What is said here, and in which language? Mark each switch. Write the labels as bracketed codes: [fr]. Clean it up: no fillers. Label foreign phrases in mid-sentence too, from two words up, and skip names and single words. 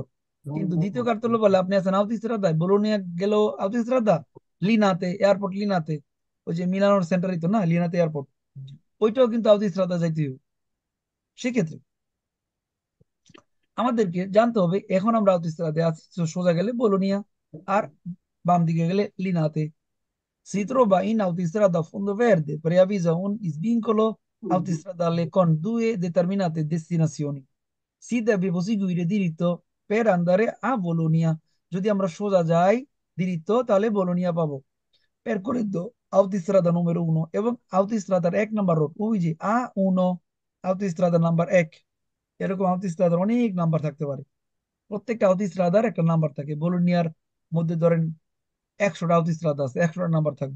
[bn] কিন্তু দ্বিতীয় কার্তল্য বলে আপনি আছেন আউতিস্রাদায়, বলোনিয়া গেল আউতিস্রাদা, লিনাতে এয়ারপোর্ট, লিনাতে ওই যে মিলানোর সেন্টারই তো না, লিনাতে এয়ারপোর্ট, ওইটাও কিন্তু আউতিস্রাদা যাইতে হবে। সেক্ষেত্রে আমাদেরকে জানতে হবে এখন আমরা আউতিস্রাদে আছি, তো সোজা গেলে বলোনিয়া, আর বাম দিকে গেলে লিনাতে। [it] Si trova in autostrada a fondo verde, preavvisa un svincolo autostradale con due determinate destinazioni. Si deve proseguire diritto per andare a Bologna. [bn] যদি আমরা সোজা যাই diritto, তাহলে বলোনিয়া পাবো। [it] Percorrendo autostrada número [bn] 1 এবং autostradaর 1 নাম্বার রোড ওই যে A1 autostrada নাম্বার 1, এরকম autostradaর অনেক নাম্বার থাকতে পারে। প্রত্যেকটা autostradaর একটা নাম্বার থাকে। বোলোনিয়ার মধ্যে ধরেন 100টা autostrada আছে, 100টা নাম্বার থাকবে।